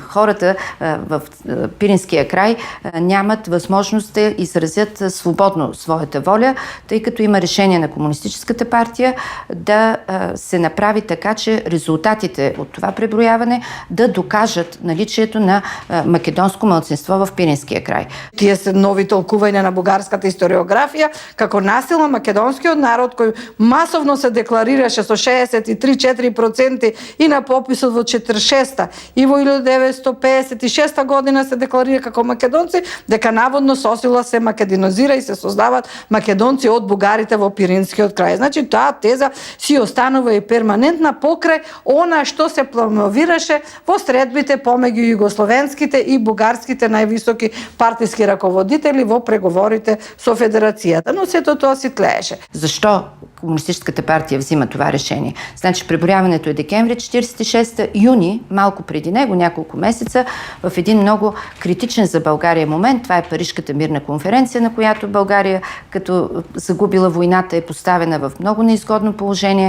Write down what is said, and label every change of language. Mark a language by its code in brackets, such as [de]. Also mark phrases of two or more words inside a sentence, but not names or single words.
[bg] Хората в Пиринския край нямат възможност да изразят свободно своята воля, тъй като има решение на Комунистическата партия да се направи така, че резултатите от това преброяване да докажат наличието на македонско малцинство в Пиринския край. [mk] Тие се нови толкувања на бугарската историографија како насилно македонскиот народ кој масовно се декларираше со 63,4% и на пописот во 46-та и во 1956 година се декларира како македонци, дека наводно сосила се македонизира и се создават македонци од бугарите во Пиринскиот крај. Значи таа теза си останува и перманентна покрај она што се промовираше во средбите помеѓу југословенските и бугарските највисоки партиски раководители во преговорите со Федерацијата. Но сето тоа си тлееше. [bg] Защо Комунистическата партия взима това решение? Значи преброяването е декември 46 юни, малко преди него, няколко месеца, в един много критичен за България момент. Това е Парижката мирна конференция, на която България, като загубила войната, е поставена в много неизгодно положение.